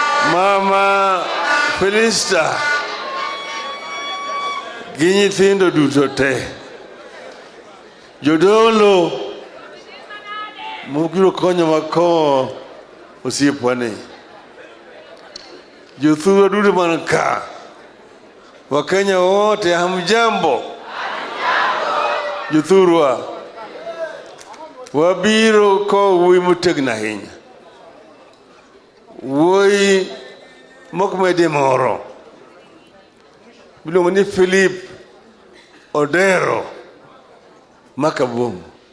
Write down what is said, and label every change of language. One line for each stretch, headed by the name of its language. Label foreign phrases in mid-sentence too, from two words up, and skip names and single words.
Luo (Kenya and Tanzania): Mama Felista, gi nyithindo duto te, jodolo mobiro konyo makowo osiepwani, jothurwa duto man ka,
Swahili: Wakenya wote hamjambo.
Luo (Kenya and Tanzania): Jothurwa, wabiro ko wuoyi motegno ahinya, wuoyi mok mede moro miluongo ni Philip Odero Makabongo.